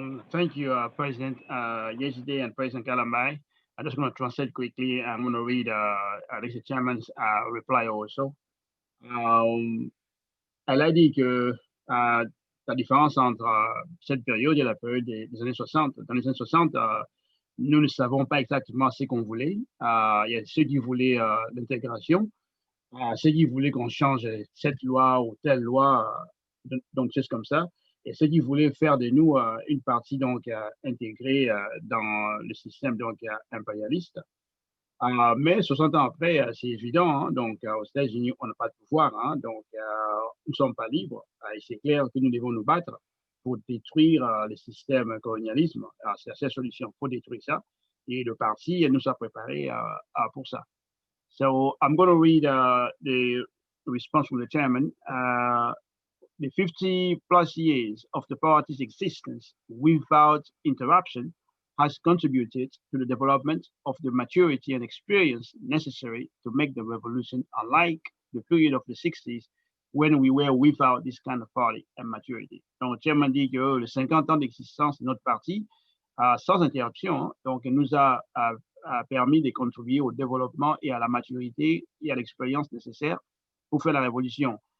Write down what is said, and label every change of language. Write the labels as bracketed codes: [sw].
[en] Thank you, President Yeshitela and President Kalamai. I'm just going to translate quickly. I'm going to read the chairman's reply also. [fr] Elle a dit que la différence entre cette période et la période des années 60. Dans les années 60, nous ne savons pas exactement ce qu'on voulait. Il y a ceux qui voulaient l'intégration, ceux qui voulaient qu'on change cette loi ou telle loi, donc c'est comme ça. Et ceux qui voulaient faire de nous une partie donc intégrée dans le système donc impérialiste. Mais 60 ans après, c'est évident, hein, donc aux États-Unis, on n'a pas de pouvoir, hein, donc nous ne sommes pas libres. Et c'est clair que nous devons nous battre pour détruire le système colonialisme. C'est la seule solution, il faut détruire ça. Et le parti nous a préparés pour ça. [en] So I'm going to read the response from the chairman. The 50 plus years of the party's existence without interruption has contributed to the development of the maturity and experience necessary to make the revolution, unlike the period of the 60s when we were without this kind of party and maturity. [fr] Donc, le chairman dit que les 50 ans d'existence de notre parti, sans interruption, donc nous a permis de contribuer au développement et à la maturité et à l'expérience nécessaire pour faire la révolution.